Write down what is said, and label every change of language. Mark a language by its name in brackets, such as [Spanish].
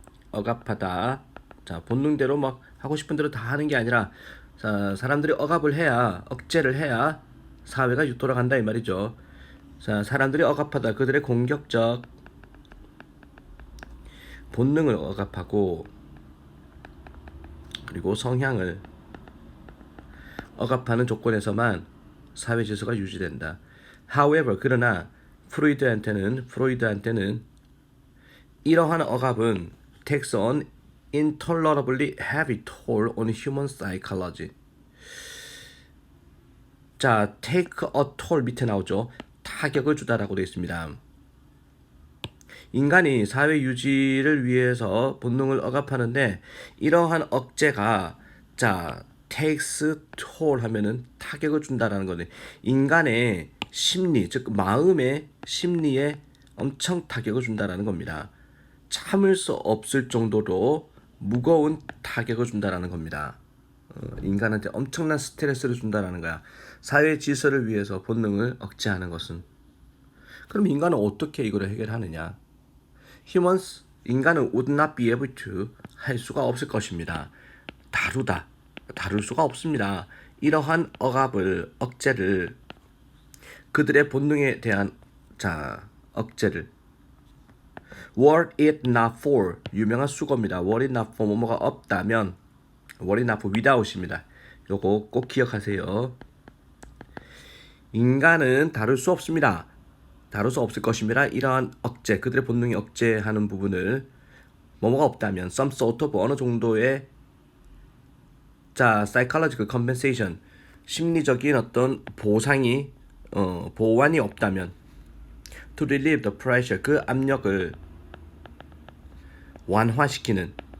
[Korean] 억압하다, 자, 본능대로 막 하고 싶은 대로 다 하는 게 아니라, 자, 사람들이 억압을 해야, 억제를 해야 사회가 돌아간다 이 말이죠. 자, 사람들이 억압하다, 그들의 공격적 본능을 억압하고, 그리고 성향을 억압하는 조건에서만 사회 질서가 유지된다. [English] However, [Korean] 그러나 프로이드한테는 이러한 억압은 [English] takes on intolerably heavy toll on human psychology. [Korean] 자, take a toll 밑에 나오죠. 타격을 주다라고 되어 있습니다. 인간이 사회 유지를 위해서 본능을 억압하는데, 이러한 억제가, 자, [English] takes toll [Korean] 하면은 타격을 준다라는 거네. 인간의 심리, 즉 마음의 심리에 엄청 타격을 준다라는 겁니다. 참을 수 없을 정도로 무거운 타격을 준다라는 겁니다. 인간한테 엄청난 스트레스를 준다라는 거야. 사회 질서를 위해서 본능을 억제하는 것은. 그럼 인간은 어떻게 이걸 해결하느냐? 인간은 [English] would not be able to, [Korean] 할 수가 없을 것입니다. 다룰 수가 없습니다. 이러한 억제를, 그들의 본능에 대한, 자, 억제를. [English] Were it not for, [Korean] 유명한 수거입니다. [English] Were it not for, [Korean] 뭐뭐가 없다면, [English] were it not for without입니다. [Korean] 요거 꼭 기억하세요. 인간은 다룰 수 없습니다. 다룰 수 없을 것입니다. 이러한 억제, 그들의 본능이 억제하는 부분을, 뭐뭐가 없다면, [English] some sort of, [Korean] 어느 정도의, 자, [English] psychological compensation, [Korean] 심리적인 어떤 보완이 없다면, [English] to relieve the pressure, [Korean] 그 압력을 완화시키는.